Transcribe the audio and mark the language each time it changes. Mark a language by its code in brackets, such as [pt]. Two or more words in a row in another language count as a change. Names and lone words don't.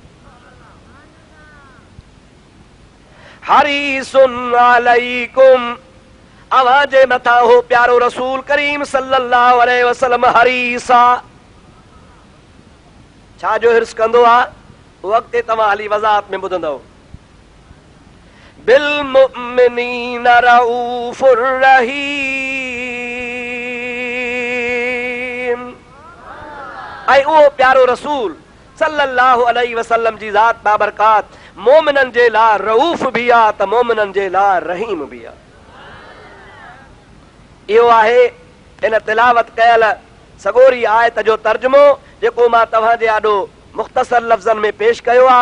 [ar] حريص عليكم, [sd] अव्हां जे मथां हो प्यारो रसूल करीम [ar] صلى الله عليه وسلم [sd] हरीस आहे। छा जो हिर्स कंदो आहे उहो अॻिते तव्हां हली वज़ाहत में ॿुधंदव। [ar] بالمؤمنين رءوف رحيم, [sd] ऐं उहो प्यारो रसूल [ar] صلى الله عليه وسلم [sd] जी ज़ात बाबरकात मोमिननि जे लाइ रऊफ़ भी आहे त मोमिननि जे लाइ रहीम भी आहे। इहो आहे इन तिलावत कयल सगोरी आयत जो तर्जुमो जेको मां तव्हां जे आॾो मुख़्तसर लफ़्ज़नि में पेश कयो आहे।